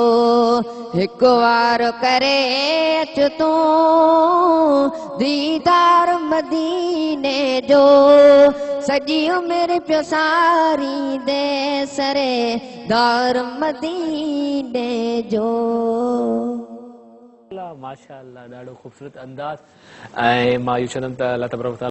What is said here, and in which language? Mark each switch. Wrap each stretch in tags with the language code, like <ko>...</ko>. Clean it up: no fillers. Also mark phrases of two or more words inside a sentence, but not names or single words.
<sd>हिक वार करे अच तूं दीदार मदीने जो, सजी उम्र पियो सारी दे सरे दौर मदीने जो। माशाअल्लाह ॾाढो ख़ूबसूरत अंदाज़। ऐं मां इहो चवंदुमि त</sd> <ar>الله تبارك و تعالى</ar>